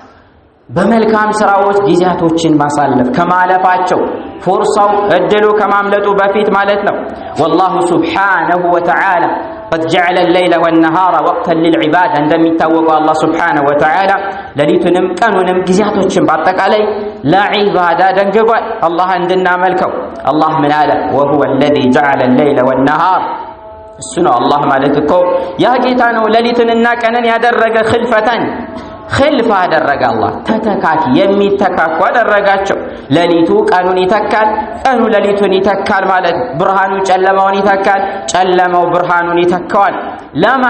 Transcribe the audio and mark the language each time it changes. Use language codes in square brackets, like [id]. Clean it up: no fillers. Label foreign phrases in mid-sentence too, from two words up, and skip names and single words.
[am] በመልካም ስራዎች ጊዜያቶችን ማሳለፍ ከማለፋቸው ፉርሳው እድሉ ከማምለጡ በፊት ማለት ነው። [ar] والله سبحانه وتعالى قد جعل الليل والنهار وقتا للعباد [am] እንደሚታወቀው አላህ [ar] سبحانه وتعالى [am] ሌሊቱንም ቀኑንም ጊዜያቶችን በአጠቃላይ ለዒባዳ ደንግጓል፣ አላህ እንድናመልከው። አላህ ምን አለ? [ar] وهو الذي جعل الليل والنهار [am] እሱ ነው አላህ ማለት እኮ ያ ጌታ ነው ሌሊቱንና ቀንን ያደረገ ኽልፈተን ኽልፋ አደረገ። አላህ ተተካኪ የሚተካኩ አደረጋቸው። ሌሊቱ ቀኑን ይተካል፣ ቀኑ ሌሊቱን ይተካል ማለት ብርሃኑ ጨለማውን ይተካል፣ ጨለማው ብርሃኑን ይተካዋል። ለማን?